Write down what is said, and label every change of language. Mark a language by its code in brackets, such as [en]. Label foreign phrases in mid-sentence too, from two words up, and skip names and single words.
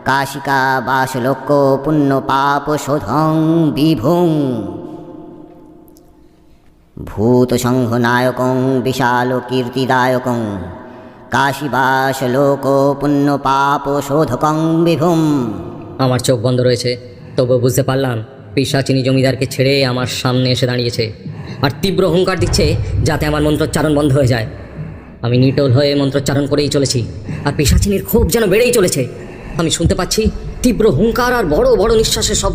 [sa] কাশিকা বাসলোক পুণ্য পাপ শোধং বিভুং ভূত সংঘ নায়কং বিশাল কীর্তিদায়কং কাশীবাসলোক পুণ্য পাপ শোধকং বিভুম। [bn] আমার চোখ বন্ধ রয়েছে, তবু বুঝতে পারলাম পিশাচিনী জমিদারকে ছেড়ে আমার সামনে এসে দাঁড়িয়েছে আর তীব্র হুঙ্কার দিচ্ছে যাতে আমার মন্ত্রোচ্চারণ বন্ধ হয়ে যায়। আমি নিটোল হয়ে মন্ত্রোচ্চারণ করেই চলেছি আর পিশাচিনীর ক্ষোভ যেন বেড়েই চলেছে। আমি শুনতে পাচ্ছি তীব্র হুঙ্কার আর বড় বড় নিঃশ্বাসের শব্দ।